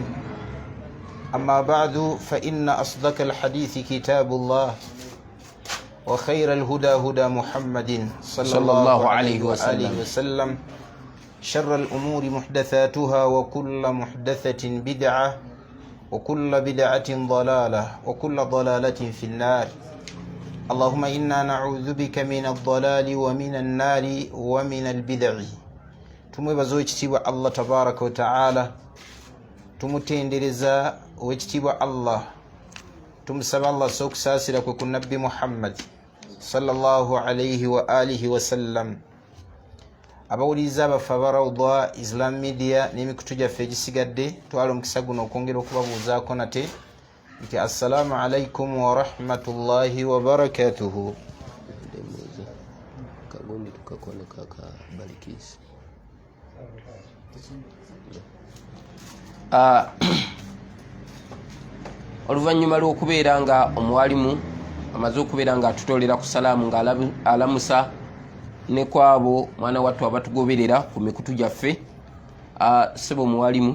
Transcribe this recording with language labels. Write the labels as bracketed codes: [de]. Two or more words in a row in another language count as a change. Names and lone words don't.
[ar] أما بعد، فإن أصدق الحديث كتاب الله، وخير الهدى هدى محمد صلى الله عليه وآله وسلم. شر الأمور محدثاتها، وكل محدثة بدعة، وكل بدعة ضلالة، وكل ضلالة في النار. اللهم إنا نعوذ بك من الضلال ومن النار ومن البدع. [lg] tumwebaza owekitiibwa [ar] الله تبارك وتعالى, [lg] tumutendereza owekitiibwa Allah, tumusaba Allah okusaasira kwe ku nabbi Muhammad [ar] صلى الله عليه وآله وسلم. [lg] Abawuliriza abaffe aba Rawda Islam Media n'emikutu gyaffe egisigadde, twala omukisa guno okwongera okubabuuzaako nate nti [ar] السلام عليكم ورحمة الله وبركاته. [lg] Oluvannyuma lw'okubeera nga omuwalimu amaze okubeera nga atutoolera ku salaamu nga alamusa ne kwabo mwana wattu abatugoberera ku mikutu gyaffe, ssebo muwalimu,